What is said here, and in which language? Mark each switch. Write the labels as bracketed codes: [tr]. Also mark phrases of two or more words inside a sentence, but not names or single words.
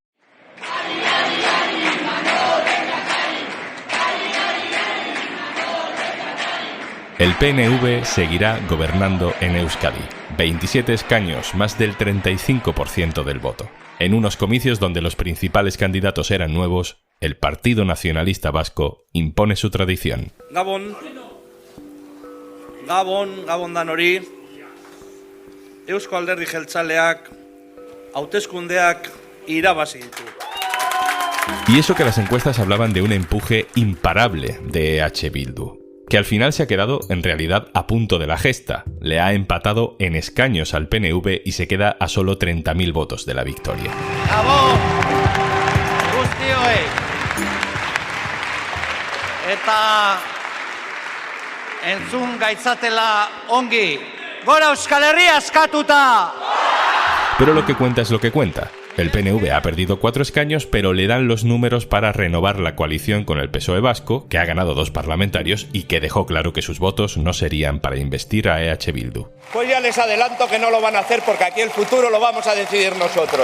[es] El PNV seguirá gobernando en Euskadi. 27 escaños, más del 35% del voto. En unos comicios donde los principales candidatos eran nuevos, el Partido Nacionalista Vasco impone su tradición. [eu] Gabon danori, Eusko Alderdi Jeltzaleak, hauteskundeak irabazi ditu. [es] Y eso que las encuestas hablaban de un empuje imparable de EH Bildu, que al final se ha quedado en realidad a punto de la gesta. Le ha empatado en escaños al PNV y se queda a solo 30.000 votos de la victoria. [eu] Gabon guztioi eta entzun gaitzatela ongi, gora Euskal Herria askatuta! [es] Pero lo que cuenta es lo que cuenta. El PNV ha perdido 4 escaños, pero le dan los números para renovar la coalición con el PSOE vasco, que ha ganado 2 parlamentarios y que dejó claro que sus votos no serían para investir a EH Bildu. Pues ya les adelanto que no lo van a hacer porque aquí el futuro lo vamos a decidir nosotros.